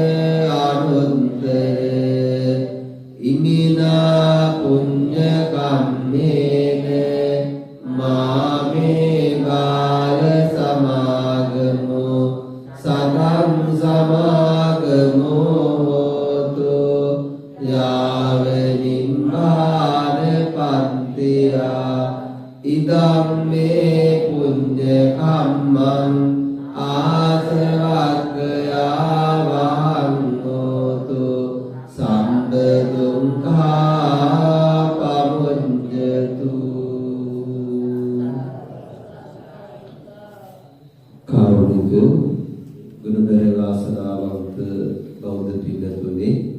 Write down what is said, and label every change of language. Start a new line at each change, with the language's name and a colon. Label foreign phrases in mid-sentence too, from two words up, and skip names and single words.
Pali: අනුත්තර ඉමිනා පුඤ්ඤ කම්මේන මාමේ බාල සමාගමෝ සතං සමාගමෝ හෝතු යාව නිම්මාන පන්තියා ඉදම් මේ පුඤ්ඤ කම්මං ආසවක්ඛයා වහං හෝතු සම්බ දුක්ඛා පමුඤ්ඤතු
Sinhala: කාරුණික ගුණධර වාසනාවන්ත බෞද්ධ පින්තුනේ